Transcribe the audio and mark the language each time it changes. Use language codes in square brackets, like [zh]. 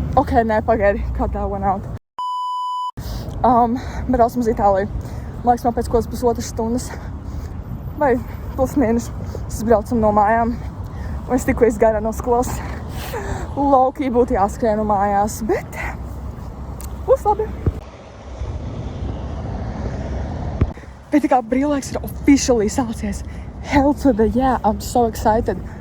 [en] Ok, [lv] nē, pagaidi, [en] cut that one out. [lv] Braucam uz Itāliju. Man liekas, man pēc kādas 1,5 stundas. Vai +- es braucam no mājām. Un es tikko izgāju no skolas. Laukī būtu jāskrien no mājās, bet būs labi. Bet tā kā brīvlaiks ir officially sācies. [en] Hell to the yeah, I'm so excited.